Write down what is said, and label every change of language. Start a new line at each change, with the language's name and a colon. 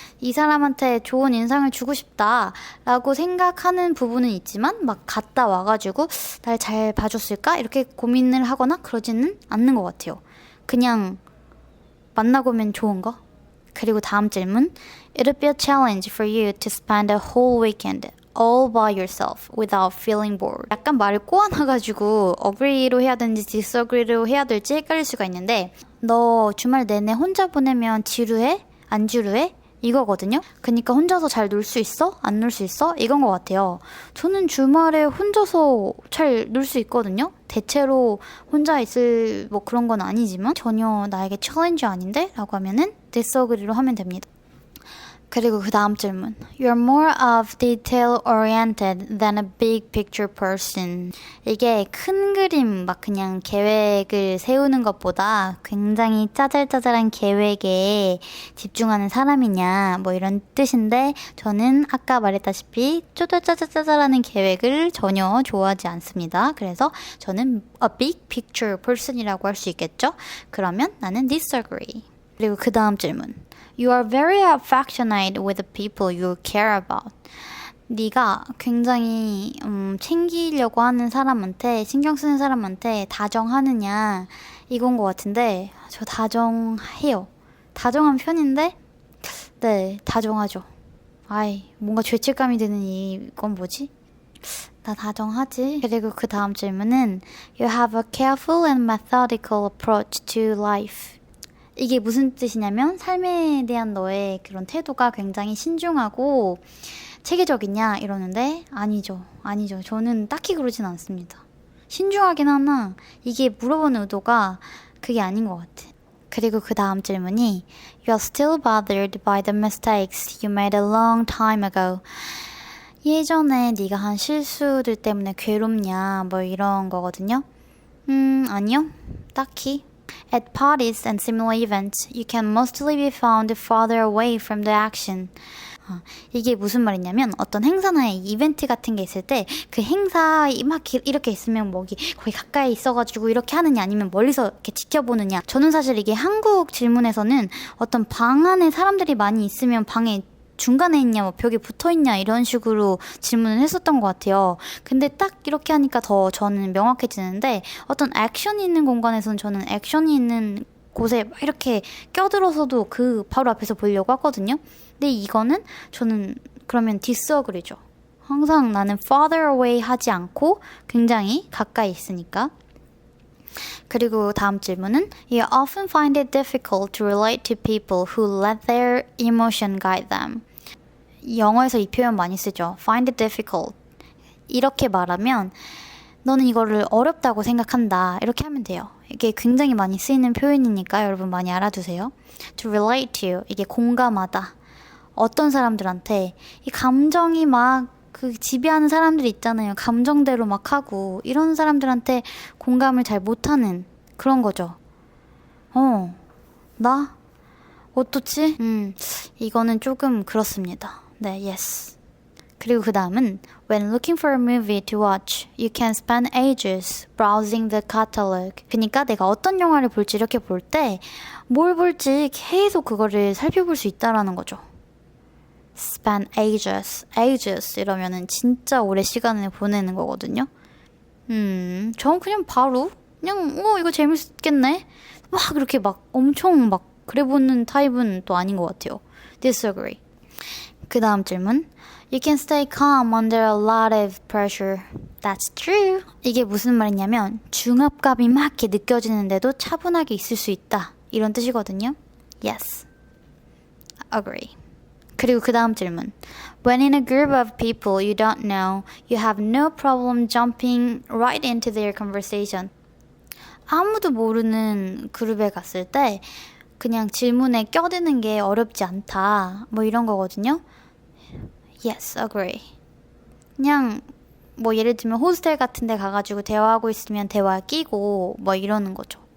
Korean: 이 사람한테 좋은 인상을 주고 싶다 라고 생각하는 부분은 있지만 막 갔다 와가지고 날 잘 봐줬을까? 이렇게 고민을 하거나 그러지는 않는 것 같아요. 그냥 만나고 오면 좋은 거? 그리고 다음 질문.
English: It'll be a challenge for you to spend a whole weekend all by yourself without feeling bored.
Korean: 약간 말을 꼬아놔가지고 agree로 해야 되는지 disagree로 해야 될지 헷갈릴 수가 있는데 너 주말 내내 혼자 보내면 지루해? 안 지루해? 이거거든요. 그러니까 혼자서 잘 놀 수 있어? 안 놀 수 있어? 이건 것 같아요. 저는 주말에 혼자서 잘 놀 수 있거든요. 대체로 혼자 있을 뭐 그런 건 아니지만 전혀 나에게 챌린지 아닌데? 라고 하면은 disagree로 하면 됩니다. 그리고 그 다음 질문.
English: You're more of detail-oriented than a big picture person.
Korean: 이게 큰 그림 막 그냥 계획을 세우는 것보다 굉장히 짜잘짜잘한 계획에 집중하는 사람이냐 뭐 이런 뜻인데 저는 아까 말했다시피 쪼잘짜잘짜잘하는 계획을 전혀 좋아하지 않습니다. 그래서 저는
English: a big picture person
Korean: 이라고 할 수 있겠죠? 그러면 나는 disagree. 그리고 그 다음 질문.
English: You are very affectionate with the people you care about.
Korean: 네가 굉장히 챙기려고 하는 사람한테 신경 쓰는 사람한테 다정하느냐 이건 것 같은데 저 다정해요. 다정한 편인데 네 다정하죠. 뭔가 죄책감이 드는 이건 뭐지? 나 다정하지? 그리고 그 다음 질문은
English: You have a careful and methodical approach to life.
Korean: 이게 무슨 뜻이냐면 삶에 대한 너의 그런 태도가 굉장히 신중하고 체계적이냐 이러는데 아니죠. 저는 딱히 그러진 않습니다. 신중하긴 하나 이게 물어보는 의도가 그게 아닌 것 같아. 그리고 그 다음 질문이
English: You're still bothered by the mistakes you made a long time ago.
Korean: 예전에 네가 한 실수들 때문에 괴롭냐 뭐 이런 거거든요. 아니요. 딱히.
English: At parties and similar events, you can mostly be found farther away from the action.
Korean: 이게 무슨 말이냐면 어떤 행사나 이벤트 같은 게 있을 때 그 행사 막 이렇게 있으면 거기 가까이 있어가지고 이렇게 하느냐 아니면 멀리서 이렇게 지켜보느냐. 저는 사실 이게 한국 질문에서는 어떤 방 안에 사람들이 많이 있으면 방에 중간에 있냐, 뭐 벽에 붙어 있냐 이런 식으로 질문을 했었던 것 같아요. 근데 딱 이렇게 하니까 더 저는 명확해지는데 어떤 액션이 있는 공간에서는 저는 액션이 있는 곳에 막 이렇게 껴들어서도 그 바로 앞에서 보려고 하거든요. 근데 이거는 저는 그러면 disagree죠. 항상 나는
English: farther away
Korean: 하지 않고 굉장히 가까이 있으니까. 그리고 다음 질문은
English: You often find it difficult to relate to people who let their emotion guide them.
Korean: 영어에서 이 표현 많이 쓰죠.
English: Find it difficult.
Korean: 이렇게 말하면 너는 이거를 어렵다고 생각한다. 이렇게 하면 돼요. 이게 굉장히 많이 쓰이는 표현이니까 여러분 많이 알아두세요.
English: To relate to.
Korean: 이게 공감하다. 어떤 사람들한테 이 감정이 막 그 지배하는 사람들 있잖아요. 감정대로 막 하고 이런 사람들한테 공감을 잘 못하는 그런 거죠. 나? 어떻지? 이거는 조금 그렇습니다. 네, yes. 그리고 그 다음은
English: When looking for a movie to watch, you can spend ages browsing the catalog.
Korean: 그러니까 내가 어떤 영화를 볼지 이렇게 볼 때 뭘 볼지 계속 그거를 살펴볼 수 있다라는 거죠.
English: Spend ages
Korean: 이러면은 진짜 오래 시간을 보내는 거거든요. 전 그냥 바로 그냥 이거 재밌겠네. 막 그렇게 막 엄청 막 그래 보는 타입은 또 아닌 것 같아요. Disagree. 그 다음 질문.
English: You can stay calm under a lot of pressure. That's true.
Korean: 이게 무슨 말이냐면 중압감이 막 이렇게 느껴지는데도 차분하게 있을 수 있다. 이런 뜻이거든요.
English: Yes. Agree.
Korean: 그리고 그 다음 질문.
English: When in a group of people you don't know, you have no problem jumping right into their conversation.
Korean: 아무도 모르는 그룹에 갔을 때 그냥 질문에 껴드는 게 어렵지 않다. 뭐 이런 거거든요.
English: Yes, agree.
Korean: 그냥 뭐 예를 들면 호스텔 같은 데 가가지고 대화하고 있으면 대화에 끼고 뭐 이러는 거죠.